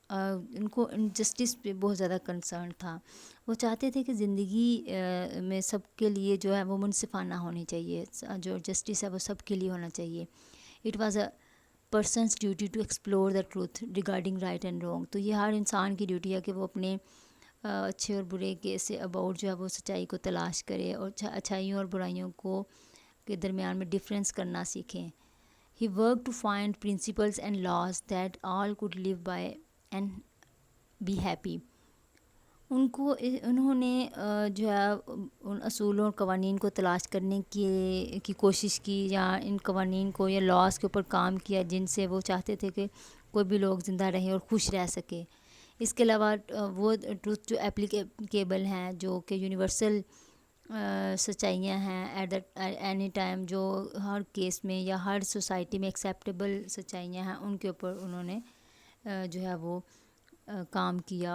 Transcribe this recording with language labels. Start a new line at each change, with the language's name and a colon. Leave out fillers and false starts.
Urdu: ان کو جسٹس پہ بہت زیادہ کنسرن تھا. وہ چاہتے تھے کہ زندگی میں سب کے لیے جو ہے وہ منصفانہ ہونی چاہیے، جو جسٹس ہے وہ سب کے لیے ہونا چاہیے.
English: It was a person's duty to explore the truth regarding right and wrong.
Urdu: تو یہ ہر انسان کی ڈیوٹی ہے کہ وہ اپنے اچھے اور برے کے سے اباؤٹ جو ہے وہ سچائی کو تلاش کرے اور اچھائیوں اور برائیوں کو کے درمیان میں ڈفرینس کرنا سیکھیں.
English: He worked to find principles and laws that all could live by and be happy.
Urdu: انہوں نے جو ہے ان اصولوں اور قوانین کو تلاش کرنے کی کوشش کی، یا ان قوانین کو یا لاز کے اوپر کام کیا جن سے وہ چاہتے تھے کہ کوئی بھی لوگ زندہ رہیں اور خوش رہ سکے. اس کے علاوہ وہ ٹروتھ جو اپلیکیبل ہیں، جو کہ یونیورسل سچائیاں ہیں
English: at any time,
Urdu: جو ہر کیس میں یا ہر سوسائٹی میں ایکسیپٹیبل سچائیاں ہیں، ان کے اوپر انہوں نے جو ہے وہ کام کیا.